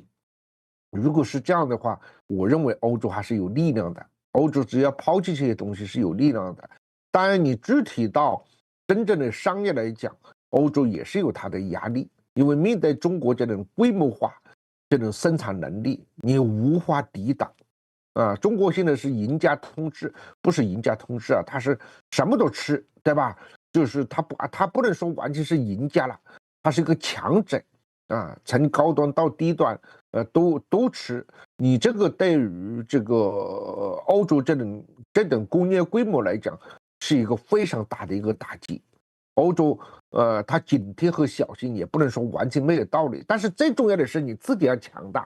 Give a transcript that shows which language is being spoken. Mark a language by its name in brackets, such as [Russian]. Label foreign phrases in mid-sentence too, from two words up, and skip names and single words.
[Chinese] 如果是這樣的話，我認為歐洲還是有力量的。歐洲只要拋棄這些東西是有力量的。當然，你具體到真正的商業來講，歐洲也是有它的壓力，因為面對中國這種規模化、這種生產能力，你無法抵擋。中國現在是贏家通吃，不是贏家通吃它是什麼都吃，對吧？就是它不能說完全是贏家了，它是一個強者從高端到低端都吃。你這個對於這個歐洲這種工業規模來講，是一個非常大的一個打擊。歐洲它警惕和小心也不能說完全沒有道理，但是最重要的是你自己要強大。